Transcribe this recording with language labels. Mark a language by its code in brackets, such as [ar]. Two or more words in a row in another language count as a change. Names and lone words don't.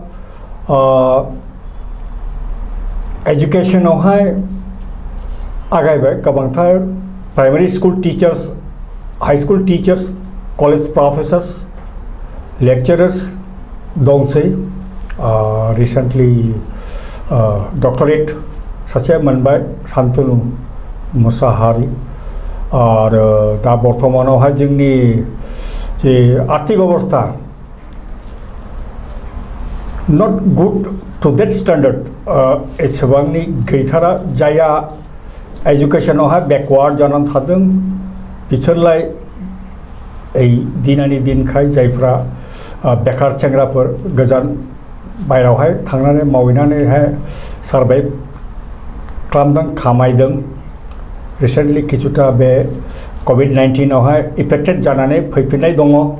[brx] एजुकेशनावहाय आगायबाय गोबांथार [en] primary school teachers high school teachers college professors lecturers [brx] दंसै रिसेंटली डक्टरेट सासे मोनबाय शान्तनु मुसाहारि आरो दा बर्तमानावहाय जोंनि जे आर्थिक अवस्था [en] not good to that standard [brx] एसेबांनि गैथारा जाया एजुकेशनावहाय बेकवार्ड जानानै थादों बिसोरलाय दिनानि दिनखाय जायफ्रा बेकार सेंग्राफोर गोजान बायरावहाय थांनानै मावहैनानैहाय सार्भाइव खालामदों खामायदों रिसेंटली किछुटा बे कोविड-19 आवहाय इफेक्टेड जानानै फैफिननाय दङ